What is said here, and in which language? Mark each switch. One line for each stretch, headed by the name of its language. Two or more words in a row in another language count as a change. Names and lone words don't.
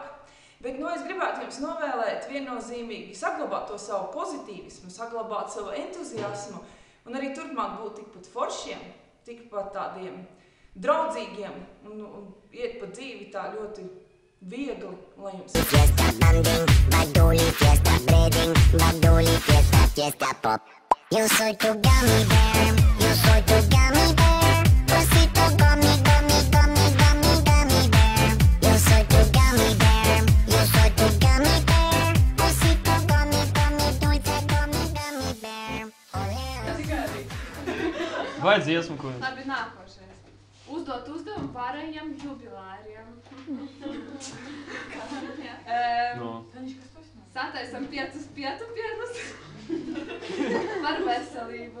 Latvian: Bet, es gribētu jums novēlēt viennozīmīgi saglabāt to savu pozitīvismu, saglabāt savu entuziasmu, un arī turpmāk būt tikpat foršiem, tikpat tādiem draudzīgiem, un iet pa dzīvi tā ļoti viegli, lai jums ir. Fiesta banding, baduli, fiesta breeding, baduli, fiesta pop.
Spanish: Yo soy tu
English: gummy bear,
Spanish: yo soy tu
English: gummy bear, osito gummy, gummy, gummy, gummy, gummy bear.
Spanish: Yo soy tu
English: gummy bear,
Spanish: yo soy tu
English: gummy bear, osito gummy, gummy, dulce gummy, gummy bear.
Latvian: Vai dziesmu, ko? Labi, nākošais. Uzdot uzdevumu pārējiem jubilāriem. Sataisam 5 pietupienus par veselību.